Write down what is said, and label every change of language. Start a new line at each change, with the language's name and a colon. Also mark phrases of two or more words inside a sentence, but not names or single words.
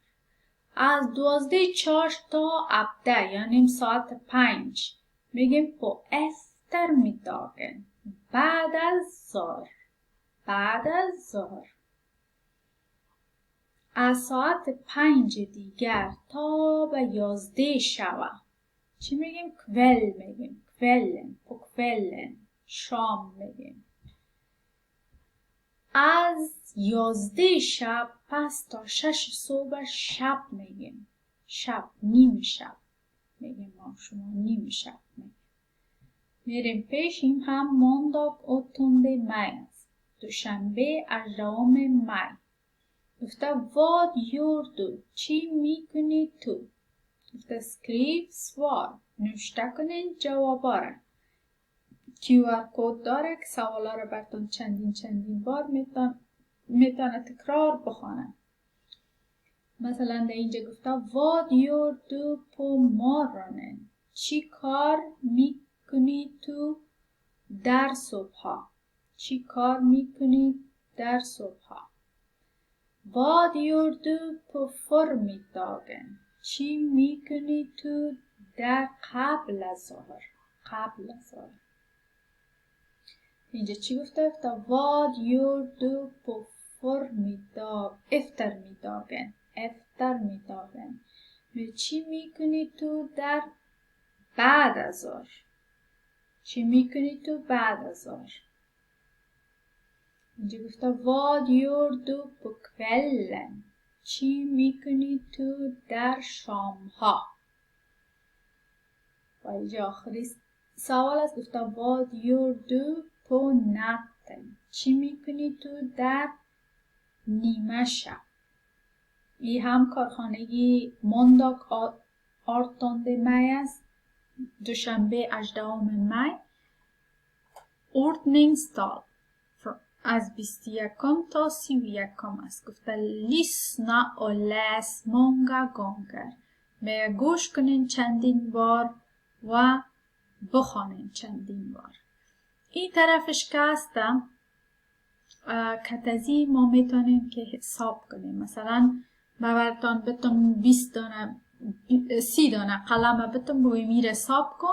Persian: از 12 چاشت تا ابده یعنی ساعت 5 میگیم
Swedish: på eftermiddagen,
Persian: بعد از ظهر. بعد از ظهر. از ساعت 5 دیگر تا به 11 شب چی میگیم؟ کول میگیم. کولن،
Swedish: på kvällen،
Persian: شام میگیم. از 11 شب پس تا 6 صبح شب میگیم. شب، نیم شب میگیم ما شما، نیم شب میگیم. میریم پیش. این هم
Swedish: måndag 8 maj
Persian: است. دوشنبه 18 مای. گفته
Swedish: vad gör du؟
Persian: چی میکنی تو؟ گفته
Swedish: skriv svar،
Persian: نوشته کنین جوابا را. QR کد داره که سوالا را براتون چندین بار میتونه تکرار بخونه. مثلا در اینجا گفته
Swedish: vad gör du på morgonen؟
Persian: چی کار میکنی تو در صبح؟ چی کار میکنی در صبح؟
Swedish: vad gör du på förmiddagen؟
Persian: چی میکنی تو در قبل از ظهر؟ قبل از ظهر. اینجا چی گفته؟
Swedish: vad gör du på eftermiddagen؟ eftermiddagen.
Persian: چی میکنی تو در بعد از ظهر؟ چی میکنی تو بعد از ظهر؟ اینجا گفته
Swedish: vad gör du på kvällen؟
Persian: چی میکنی تو در شام ها؟ و اینجا آخری سوال است. گفته
Swedish: vad gör du på natten؟
Persian: چی میکنی تو در نیمه شب؟ این هم کارخانگی
Swedish: måndag 18 maj
Persian: است. دوشنبه 18 مای. ordningsdag از 21 تا 31 است.
Swedish: گفته lyssna och läs många gånger.
Persian: میگه گوش کنین چندین بار و بخوانین چندین بار. این طرفش که هستم کتازی ما میتونیم که حساب کنیم. مثلا براتون بتون 20 دانه 30 دانه قلم بتون بگویم این حساب کن.